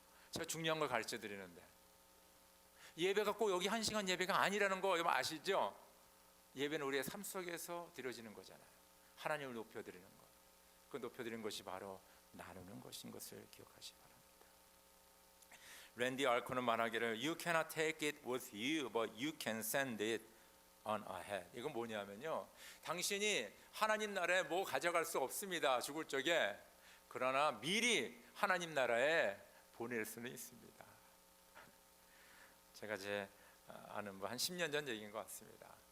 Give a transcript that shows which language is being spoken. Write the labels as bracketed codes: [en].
[ko] 제가 중요한 걸 가르쳐 드리는데 예배가 꼭 여기 1시간 예배가 아니라는 거 여러분 아시죠? 예배는 우리의 삶 속에서 드려지는 거잖아요. 하나님을 높여드리는 것. 그 높여드리는 것이 바로 나누는 것인 것을 기억하시 바랍니다. 랜디 알코는 말하기를 [en] You cannot take it with you, but you can send it on ahead. [ko] 이건 뭐냐면요, 당신이 하나님 나라에 뭐 가져갈 수 없습니다, 죽을 적에. 그러나 미리 하나님 나라에 보낼 수는 있습니다. 제가 제 아는 한 10년 전 얘기인 것 같습니다.